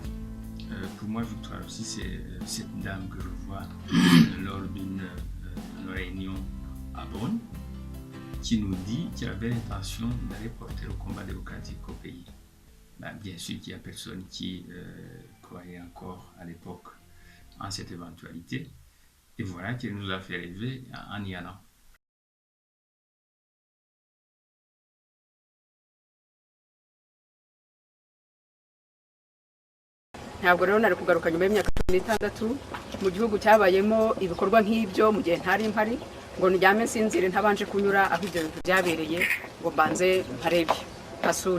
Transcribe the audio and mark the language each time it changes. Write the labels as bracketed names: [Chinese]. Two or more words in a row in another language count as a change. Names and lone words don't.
[French] Pour moi, Victoire aussi, c'est cette dame que je vois lors d'une réunion à Bonn, qui nous dit qu'il avait l'intention d'aller porter le combat démocratique au pays. Bien sûr qu'il n'y a personne qui croyait encore à l'époque en cette éventualité. Et voilà qu'elle nous a fait rêver en y allant. [Kinyarwanda] ntabwo rero nari kugaruka nyuma y'imyaka 16 mu gihugu cyabayemo ibikorwa nk'ibyo mu gihe ntari mpari ngo ndyame nsinzire ntabanje kunyura aho ibyo bintu byabereye ngo mbanze mparebe kasuri.